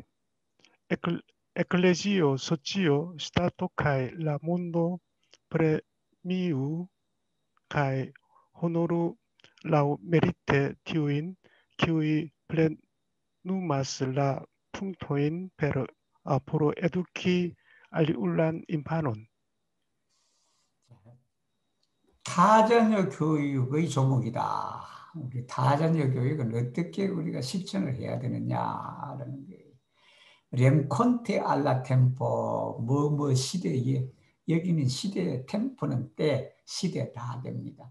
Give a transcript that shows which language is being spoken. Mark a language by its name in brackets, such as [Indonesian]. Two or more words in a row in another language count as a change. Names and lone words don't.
[Esperanto] Ecclesio socio stato kai la mondo premiu kai honoru lau merite tiuin qui plenumas la punctoin per pro educi aliulan infanon. [Korean] 타자녀 교육의 조목이다. 우리 타자녀 교육은 어떻게 우리가 실천을 해야 되느냐라는 거예요. [Esperanto] renkonte al la tempo [Korean] 뭐뭐 시대에 여기는 시대의 템포는 때 시대다 됩니다.